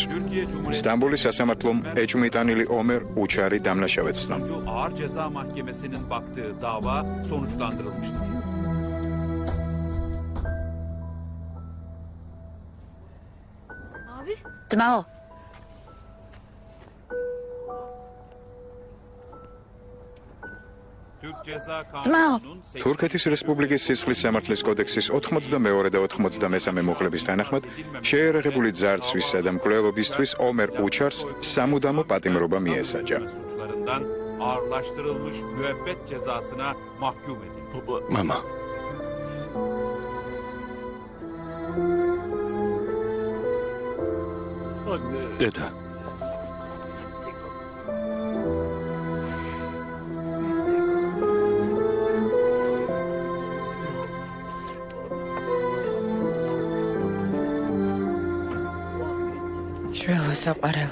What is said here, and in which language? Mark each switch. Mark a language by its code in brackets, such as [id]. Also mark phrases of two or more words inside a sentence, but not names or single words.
[ka] İstanbul'is სასამართლომ ეჭმიტანილი ომერ უჩარი დამნაშავედ ცნო. [tr] Ağır Ceza Mahkemesi'nin baktığı dava sonuçlandırılmıştır. Abi? [ka] ძმაო, [tr] Türk Ceza [ka] ძმაო, [tr] Kanunu'nun [ka] თურქეთის რესპუბლიკის სისხლის სამართლის კოდექსის 82 და 93 მუხლების თანახმად შეერაღებული ძარცვისა და მკვლელობისთვის ომერ უჩარს სამუდამო პატიმრობა მიესაჯა. [tr] suçlarından ağırlaştırılmış müebbet cezasına mahkum edildi. [ka] მამა. დედა. შვილო საყვარელო.